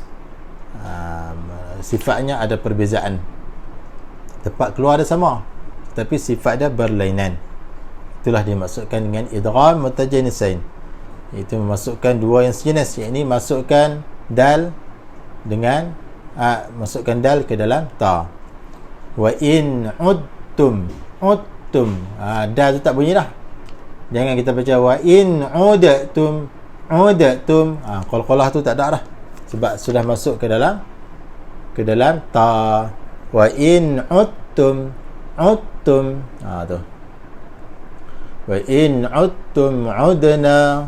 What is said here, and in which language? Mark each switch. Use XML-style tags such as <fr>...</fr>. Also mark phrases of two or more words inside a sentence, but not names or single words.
<ms>Sifatnya ada perbezaan, tempat keluar dia sama tetapi sifat dia berlainan. Itulah dimaksudkan dengan</ms> <ar>إدغام متجانسين,</ar> <ms>itu memasukkan dua yang sejenis, iaitu masukkan dal dengan masukkan dal ke dalam ta.</ms> <ar>وإن عدتم,</ar> <ms>dal tu tak bunyi dah. Jangan kita baca</ms> <ar>وإن عدتم,</ar> <ms>qalqalah tu tak ada dah, sebab sudah masuk ke dalam ta.</ms> <ar>وإن عدتم tu. وإن عدتم عدنا.</ar>